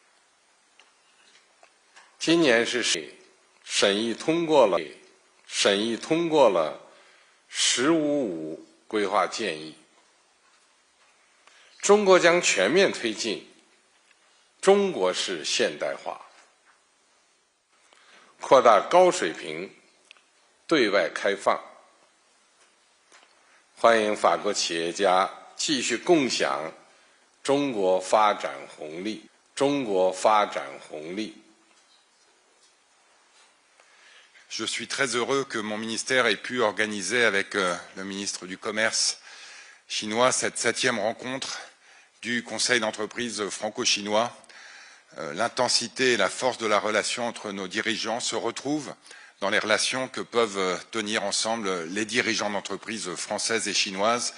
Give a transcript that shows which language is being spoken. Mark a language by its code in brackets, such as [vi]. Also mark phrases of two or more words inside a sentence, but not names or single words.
[zh] 今年是审议通过了“十五五”规划建议，中国将全面推进中国式现代化，扩大高水平对外开放，欢迎法国企业家继续共享中国发展红利。 [fr] Je suis très heureux que mon ministère ait pu organiser avec le ministre du Commerce chinois cette 7e rencontre du Conseil d'entreprise franco-chinois. L'intensité et la force de la relation entre nos dirigeants se retrouvent dans les relations que peuvent tenir ensemble les dirigeants d'entreprises françaises et chinoises.